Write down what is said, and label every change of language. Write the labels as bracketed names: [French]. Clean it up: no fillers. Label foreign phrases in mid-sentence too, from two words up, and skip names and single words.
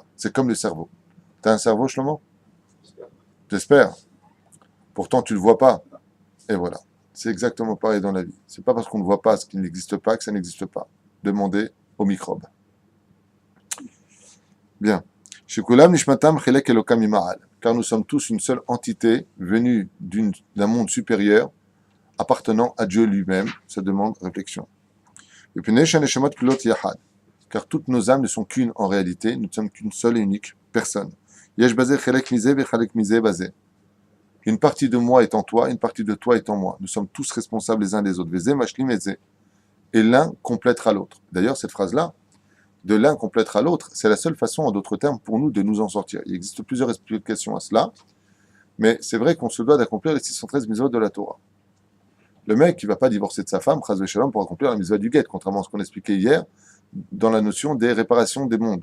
[French] C'est comme le cerveau. T'as un cerveau, Shlomo? J'espère. Pourtant, tu ne le vois pas. Et voilà. C'est exactement pareil dans la vie. C'est pas parce qu'on ne voit pas ce qui n'existe pas que ça n'existe pas. Demandez aux microbes. Bien. [Hebrew] שכולם נשמתם חלק אלוקה ממעל. [French] Car nous sommes tous une seule entité venue d'un monde supérieur appartenant à Dieu lui-même. Ça demande réflexion. Et puis [Hebrew] נשמות כולן יחד. [French] Car toutes nos âmes ne sont qu'une en réalité, nous ne sommes qu'une seule et unique personne. [Hebrew] יש בזה חלק מזה וחלק מזה בזה. [French] Une partie de moi est en toi, une partie de toi est en moi. Nous sommes tous responsables les uns des autres. [Hebrew] וזה משלים וזה. [French] Et l'un complétera l'autre. D'ailleurs, cette phrase-là, de l'un complétera l'autre, c'est la seule façon, en d'autres termes, pour nous de nous en sortir. Il existe plusieurs explications à cela, mais c'est vrai qu'on se doit d'accomplir les 613 mitzvot de la Torah. Le mec qui ne va pas divorcer de sa femme, [Hebrew] חס ושלום, [French] pour accomplir la mitzvah du guet, contrairement à ce qu'on expliquait hier, dans la notion des réparations des mondes.